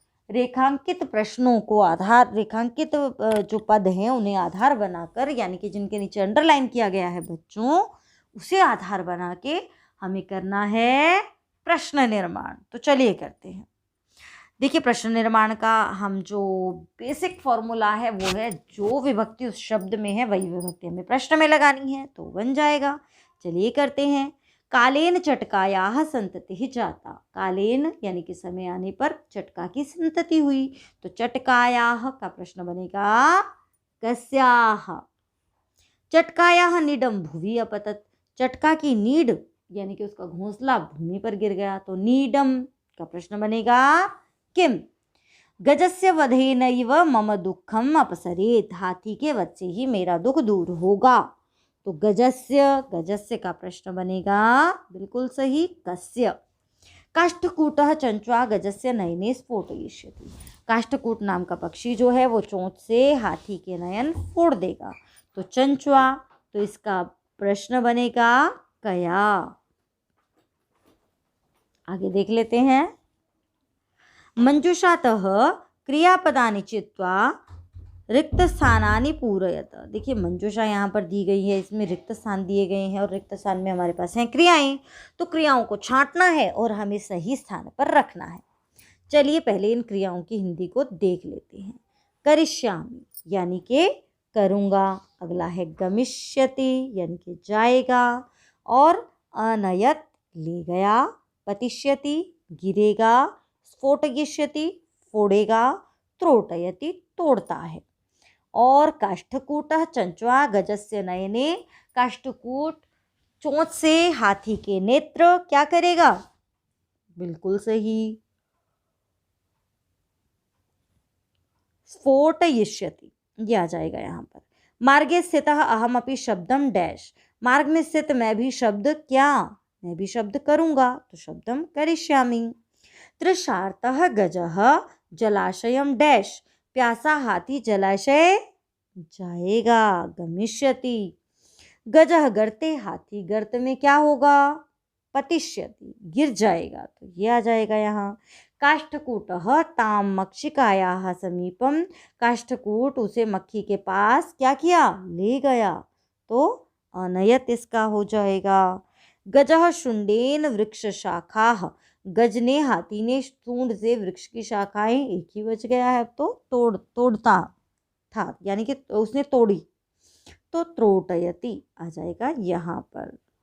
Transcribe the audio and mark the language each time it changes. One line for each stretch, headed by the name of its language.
Hindi: रेखांकित प्रश्नों को आधार, रेखांकित जो पद हैं उन्हें आधार बनाकर, यानी कि जिनके नीचे अंडरलाइन किया गया है बच्चों, उसे आधार बना के हमें करना है प्रश्न निर्माण। तो चलिए करते हैं। देखिए, प्रश्न निर्माण का हम जो बेसिक फॉर्मूला है वो है जो विभक्ति उस शब्द में है वही विभक्ति हमें प्रश्न में लगानी है, तो बन जाएगा। चलिए करते हैं।
Sanskrit: कालेन चटकायाः संततिः जाता।
Hindi: कालेन यानी कि समय आने पर चटका की संतति हुई, तो चटकायाः का प्रश्न बनेगा कस्याः।
Sanskrit: चटकायाः नीडम भुवि अपतत।
Hindi: चटका की नीड यानी कि उसका घोंसला भूमि पर गिर गया, तो नीडम का प्रश्न बनेगा किम।
Sanskrit: गजस्य वधेनैव मम दुःखम अपसरेत्।
Hindi: हाथी के वध से ही मेरा दुख दूर होगा, तो गजस्य, गजस्य का प्रश्न बनेगा बिल्कुल सही कस्य।
Sanskrit: काष्ठकूटः चंचुआ गजस्य नयने स्फोटयिष्यति।
Hindi: काष्ठकूट नाम का पक्षी जो है वो चोंच से हाथी के नयन फोड़ देगा, तो चंचुआ, तो इसका प्रश्न बनेगा कया। आगे देख लेते हैं।
Sanskrit: मंजुषातः क्रियापदानि चित्वा रिक्त स्थानानि पूरयत।
Hindi: देखिए, मंजुषा यहाँ पर दी गई है, इसमें रिक्त स्थान दिए गए हैं और रिक्त स्थान में हमारे पास हैं क्रियाएं, तो क्रियाओं को छांटना है और हमें सही स्थान पर रखना है। चलिए पहले इन क्रियाओं की हिंदी को देख लेते हैं। करिष्यामि यानी कि करूँगा, अगला है गमिष्यति यानी कि जाएगा, और अनयत ले गया, पतिष्यति गिरेगा, स्फोटयिष्यति फोड़ेगा, त्रोटयति तोड़ता है। और
Sanskrit: काष्ठकूटः चंचुआ गजस्य नयने,
Hindi: काष्ठकूट चोंच से हाथी के नेत्र क्या करेगा, बिल्कुल सही, स्फोटयिष्यति, ये आ जाएगा यहाँ पर।
Sanskrit: मार्गे स्थितः अहमपि शब्दम
Hindi: डैश। मार्ग में स्थित मैं भी शब्द क्या, मैं भी शब्द करूँगा, तो
Sanskrit: शब्दम करिष्यामि। तृषार्तः गजः जलाशयम डैश।
Hindi: प्यासा हाथी जलाशय जाएगा, गमिष्यति।
Sanskrit: गजः गर्ते,
Hindi: हाथी गर्त में क्या होगा, पतिष्यति, गिर जाएगा, तो ये आ जाएगा यहाँ।
Sanskrit: काष्ठकूटः ताम मक्षिकायाः समीपम।
Hindi: काष्ठकूट उसे मक्खी के पास क्या किया, ले गया, तो अनयत इसका हो जाएगा।
Sanskrit: गजः शुंडेन वृक्ष शाखाः।
Hindi: गज ने, हाथी ने सूंड से वृक्ष की शाखाएं, एक ही बच गया है, अब तो तोड़ता था यानी कि उसने तोड़ी, तो त्रोटयति आ जाएगा यहाँ पर।